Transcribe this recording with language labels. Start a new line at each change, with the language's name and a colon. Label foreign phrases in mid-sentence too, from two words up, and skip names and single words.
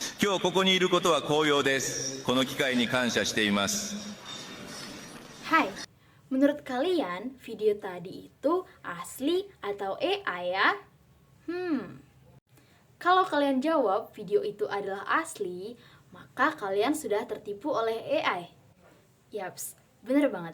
Japanese: 今日ここにいることは光栄です。この機会に感謝しています。
Indonesian: Hai, menurut kalian video tadi itu asli atau AI ya? Kalau kalian jawab video itu adalah asli, maka kalian sudah tertipu oleh AI. Yaps, bener banget.